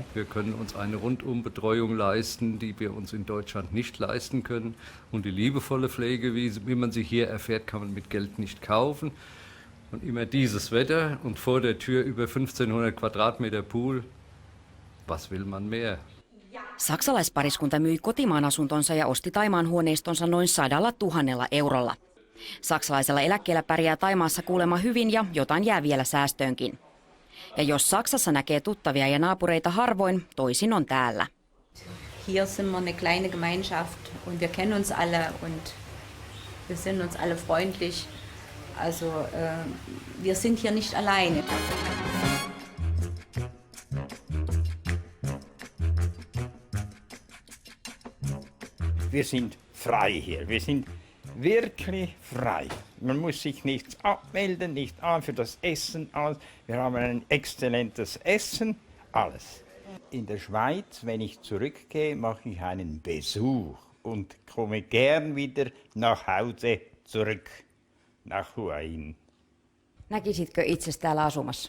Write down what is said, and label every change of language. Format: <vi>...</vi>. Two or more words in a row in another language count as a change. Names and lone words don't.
<de>Wir können uns eine Rundumbetreuung leisten, die wir uns in Deutschland nicht leisten können. Und die liebevolle Pflege, wie man sie hier erfährt, kann man mit Geld nicht kaufen. Und immer dieses Wetter und vor der Tür über 1500 Quadratmeter Pool. Was will man mehr?</de> <fi>Saksalaispariskunta myi kotimaan asuntonsa ja osti Thaimaan huoneistonsa noin 100 000 eurolla. Saksalaisella eläkkeellä pärjää Thaimaassa kuulemma hyvin ja jotain jää vielä säästöönkin. Ja jos Saksassa näkee tuttavia ja naapureita harvoin, toisin on täällä.</fi> <de>Hier sind wir eine kleine Gemeinschaft und wir kennen uns alle und wir sind uns alle freundlich. Also wir sind hier nicht alleine. Wir sind frei hier. Wir sind wirklich frei. Man muss sich nichts abmelden, nicht für das Essen, alles. Wir haben ein exzellentes Essen, alles. In der Schweiz, wenn ich zurückgehe, mache ich einen Besuch und komme gern wieder nach Hause zurück, nach Huayin.</de> <fi>Näkisitkö itsesi täällä asumassa?</fi>